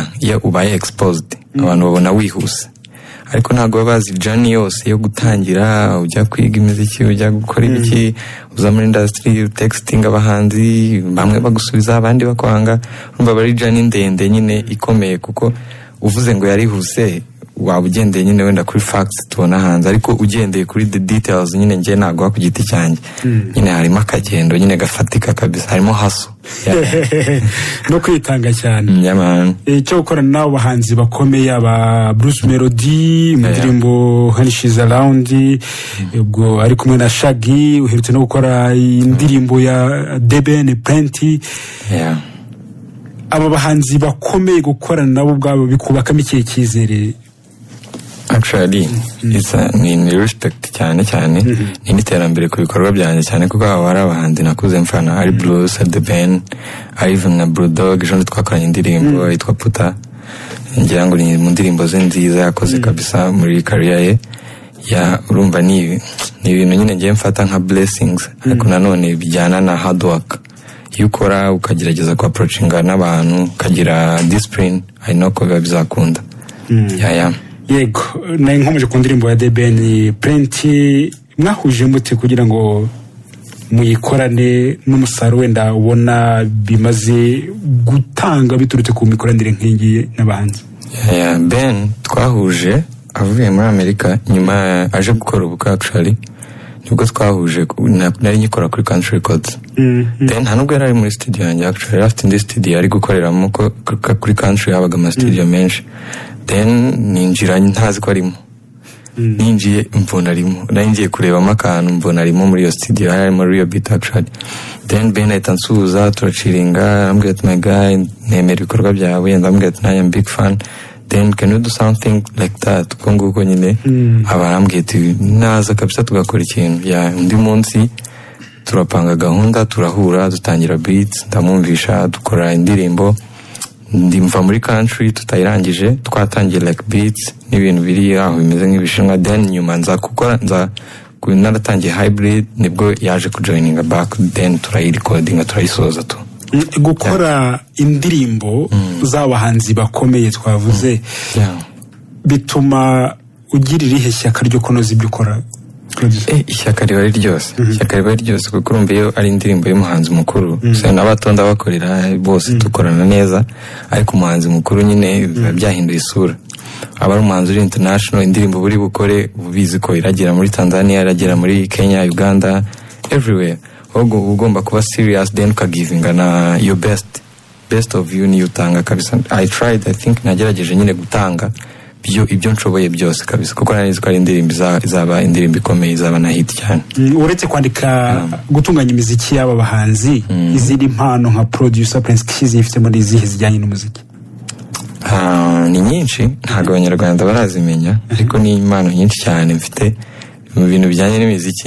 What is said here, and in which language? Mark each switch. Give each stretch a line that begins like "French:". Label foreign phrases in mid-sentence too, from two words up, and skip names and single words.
Kinyarwanda: Iyo ubaye exposed abantu babona wihuse, ariko ntago babazi journey yose yo gutangira, ujya kwiga imiziki, ujya gukora ibiki, uza muri industry, texting abahanzi, bamwe bagusubiza abandi bakwanga. Urumva bari journey ndende nyine ikomeye, kuko uvuze ngo yarihuse waba ugendeye nyine wenda kuri facts tubona hanze, ariko ugendeye kuri
English: the details
Kinyarwanda: nyine ngiye nagwa ku giti cyanjye nyine harimo akagendo nyine gafatika kabisa, harimo haso no kwitanga cyane. Icyo gukorana n'abo bahanzi bakomeye aba Bruce Melody mu ndirimbo Honey She's Around, ubwo ari kumwe na Shaggy, uherutse no gukora indirimbo ya Deben Plenty. Aba bahanzi bakomeye gukorana nabo ubwabo bikubakamo ikihe cyizere?
English: Actually, it's
Kinyarwanda: ni respect cyane ni n'iterambere ku bikorwa byanjye cyane, kuko aba ari abahanzi nakuze mfana, ari Bruce, The Ben, ari even na Bulldog. Ejo twakoranye indirimbo yitwa Puta, ngira ngo ni mu ndirimbo ze nziza yakoze kabisa muri career ye. Urumva ni ibintu nyine ngiye mfata nka blessings, ariko nanone bijyana na
English: hard work.
Kinyarwanda: Iyo ukora ukagerageza ku approachinga n'abantu, ukagira discipline,
English: I know
Kinyarwanda: ko bizakunda. Yego, nkomeje ku ndirimbo ya Deben Plenty, mwahuje mute kugira ngo muyikorane n'umusaruro wenda ubona bimaze gutanga biturutse ku mikoranire nk'iyi n'abahanzi? Ben twahuje avuye muri Amerika, nyuma aje gukora ubukwe. Actually nibwo twahuje, nari nyikora kuri Country Records. Then nubwo yari muri studio yanjye, actually afite indi studio ari gukoreramo kuri Country, habaga ama studio menshi. Then ninjira ntazi ko arimo, ninjiye mbona arimo, ngiye kurebamo akantu mbona arimo muri iyo studio, hari muri iyo beat actually. Then Ben ahita ansuhuza, turaciringa, arambwira ati
English: my guy,
Kinyarwanda: nemera ibikorwa byawe, ndamubwira ati
English: I am big fan, then can you do something like that?
Kinyarwanda: Uko nguko nyine abarambwira ati naza kabisa tugakora ikintu. Undi munsi turapanga gahunda, turahura, dutangira beats, ndamwumvisha, dukora indirimbo. Ndimva muri Country tutayirangije, twatangiye
English: like beats
Kinyarwanda: n'ibintu biri aho bimeze nk'ibishinwa. Then nyuma nza naratangiye Hybrid, nibwo yaje kujoininga back, then turayirecordinga, turayisoza tu. Gukora indirimbo z'abahanzi bakomeye twavuze bituma ugira irihe shyaka ryo kunoza ibyo ukora? Ishyaka riba ari ryose, kuko urumva iyo ari indirimbo y'umuhanzi mukuru, n'abatonda bakorera bose dukorana neza, ariko umuhanzi mukuru nyine biba byahinduye isura. Aba ari umuhanzi uri international, indirimbo buri bukore ubizi ko iragera muri Tanzania, iragera muri Kenya, Uganda, everywhere. Ugomba kuba serious, then ukagivinga na
English: your best of you
Kinyarwanda: niyo utanga kabisa.
English: I think
Kinyarwanda: nagerageje nyine gutanga ibyo nshoboye byose kabisa, kuko narizi ko ari indirimbo izaba indirimbo ikomeye, izaba na hit cyane. Uretse kwandika, gutunganya imiziki y'aba bahanzi, izindi mpano nka producer Prince Keys ifite muri izihe zijyanye n'umuziki? Ni nyinshi, ntabwo abanyarwanda barazimenya, ariko ni impano nyinshi cyane mfite mu bintu bijyanye n'imiziki.